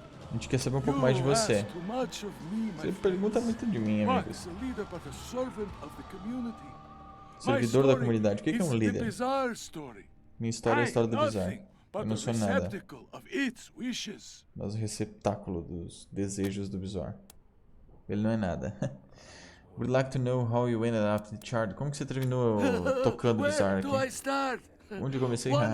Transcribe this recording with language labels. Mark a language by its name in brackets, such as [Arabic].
[Portuguese] A gente quer saber um pouco mais de você. Você pergunta muito de mim, amigos. Servidor da comunidade. O que é um líder? Minha história é a história do bizarro. Eu não sou nada, mas o receptáculo dos desejos do bizarro. Ele não é nada. [English] Would like to know how you ended up the chart. [Portuguese] Como que você terminou tocando o bizarro aqui? Onde eu comecei?